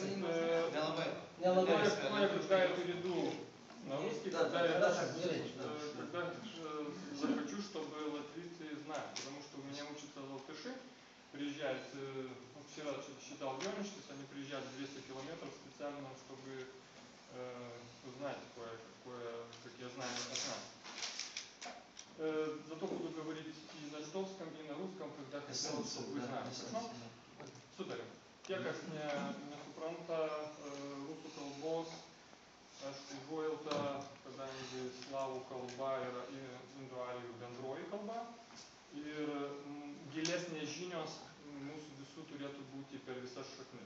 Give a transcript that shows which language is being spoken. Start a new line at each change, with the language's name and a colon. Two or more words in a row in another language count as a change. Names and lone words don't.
Russian: Я перейду на русский, когда я захочу, чтобы латвийцы знали, потому что у меня учатся латыши, приезжают, вчера считал Гёничтис, они приезжают 200 километров специально, чтобы узнать какие знания от нас. Зато буду говорить и на литовском, и на русском, когда хотел, чтобы вы знали. Хорошо? Супер.
Lithuanian: Tie, kas nesupranta rusų kalbos, aš užuojautą, kadangi slavų kalba yra indoarijų bendroji kalba ir gilesnės žinios mūsų visų turėtų būti per visas šaknis.